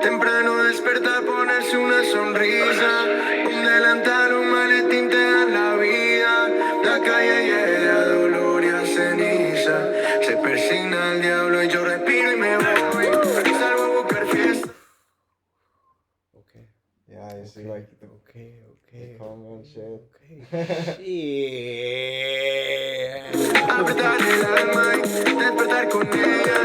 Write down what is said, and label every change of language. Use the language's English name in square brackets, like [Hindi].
[Spanish] Temprano despertar, ponerse una sonrisa. Un delantal, un maletín te dan la vida. La calle llena de dolor y a ceniza. Se persigna el diablo y yo respiro y me voy. Salgo a buscar fiesta. [English] Okay. Yeah, I see, like, the common shit. Shit. [Spanish] Apretar el alma y despertar con ella.